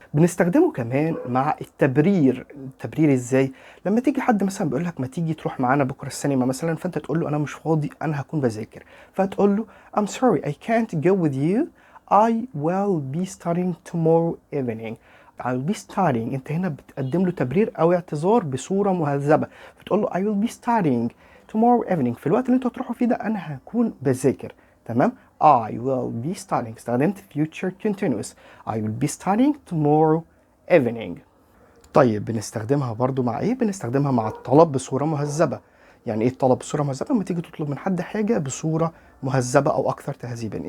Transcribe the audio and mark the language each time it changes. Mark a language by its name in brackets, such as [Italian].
[Arabic] بنستخدمه كمان مع التبرير ازاي؟ لما تيجي حد مثلا بيقول لك ما تيجي تروح معانا بكره السينما مثلا، فانت تقول له انا مش فاضي انا هكون بذاكر، فتقول له [English] I'm sorry I can't go with you I will be studying tomorrow evening. I'll be studying، [Arabic] انت هنا بتقدم له تبرير او اعتذار بصوره مهذبه، فتقول له [English] I will be studying tomorrow evening، [Arabic] في الوقت اللي انت هتروحوا فيه ده انا هكون بذاكر. تمام. [English] I will be studying، [Arabic] استخدمت [English] future continuous. I will be studying tomorrow evening. [Arabic] طيب بنستخدمها برضو مع ايه؟ بنستخدمها مع الطلب بصورة مهذبة. يعني ايه الطلب بصورة مهذبة؟ لما تيجي تطلب من حد حاجة بصورة مهذبة او اكثر تهذيبا.